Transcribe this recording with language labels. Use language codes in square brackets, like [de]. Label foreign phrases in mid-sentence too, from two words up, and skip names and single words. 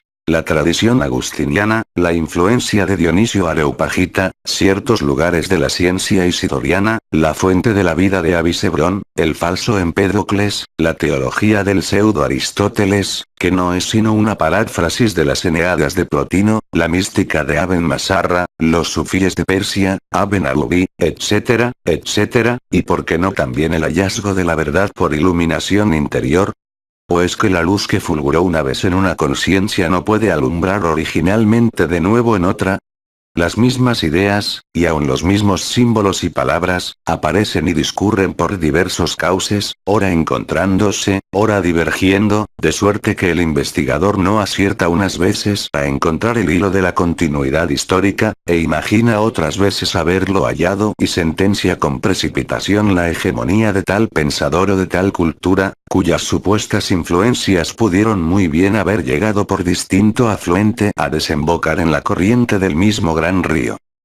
[es] La tradición agustiniana, la influencia de Dionisio Areopagita, ciertos lugares de la ciencia isidoriana, la fuente de la vida de Avicebrón, el falso Empédocles, la teología del pseudo-Aristóteles, que no es sino una paráfrasis de las Eneadas de Plotino, la mística de Aben Masarra, los sufíes de Persia, Aben Alubi, etcétera, etcétera, y por qué no también el hallazgo de la verdad por iluminación interior. ¿O es que la luz que fulguró una vez en una conciencia no puede alumbrar originalmente de nuevo en otra? Las mismas ideas, y aun los mismos símbolos y palabras, aparecen y discurren por diversos cauces, ora encontrándose, ora divergiendo, de suerte que el investigador no acierta unas veces a encontrar el hilo de la continuidad histórica, e imagina otras veces haberlo hallado y sentencia con precipitación la hegemonía de tal pensador o de tal cultura, cuyas supuestas influencias pudieron muy bien haber llegado por distinto afluente a desembocar en la corriente del mismo gran río.